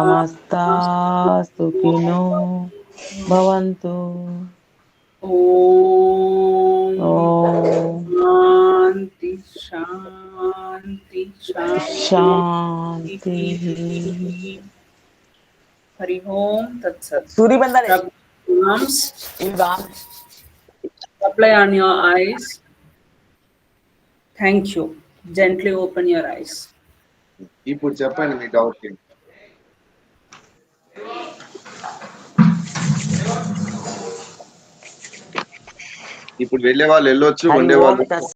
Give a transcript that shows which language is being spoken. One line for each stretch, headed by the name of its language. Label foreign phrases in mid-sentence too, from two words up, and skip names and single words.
Sanskrit: सुखिनो भवन्तु. ओम शांति शांति शांति.
Telugu: శాంతి.
Sanskrit: हरि ॐ तत् सत्. సూరిబందరే
English: Rub arms,
Telugu: ఇవి బాగా
English: apply on your eyes. Thank you. Gently open your eyes.
Telugu: ఇప్పుడు చెప్పండి మీ డౌట్ ఏంటి? ఇప్పుడు వెళ్ళే వాళ్ళు వెళ్ళొచ్చు, హరి ఉండే ఓం వాళ్ళు తత్